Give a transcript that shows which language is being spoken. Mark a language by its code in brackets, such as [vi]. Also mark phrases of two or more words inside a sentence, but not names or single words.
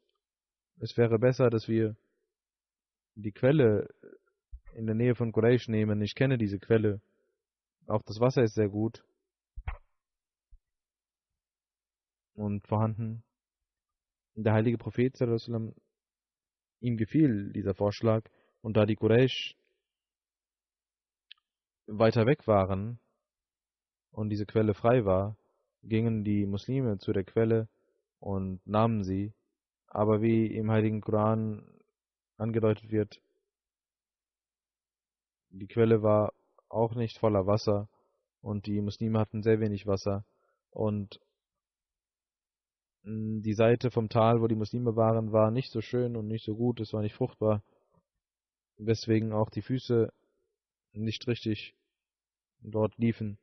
[de] Es wäre besser, dass wir die Quelle in der Nähe von Quraysh nehmen. Ich kenne diese Quelle. Auch das Wasser ist sehr gut und vorhanden. Der heilige Prophet [ar] صلى الله عليه وسلم, [de] ihm gefiel dieser Vorschlag, und da die Quraysh weiter weg waren und diese Quelle frei war, gingen die Muslime zu der Quelle und nahmen sie. Aber wie im heiligen Koran angedeutet wird, die Quelle war auch nicht voller Wasser und die Muslime hatten sehr wenig Wasser, und die Seite vom Tal, wo die Muslime waren, war nicht so schön und nicht so gut, es war nicht fruchtbar, weswegen auch die Füße nicht richtig dort liefen.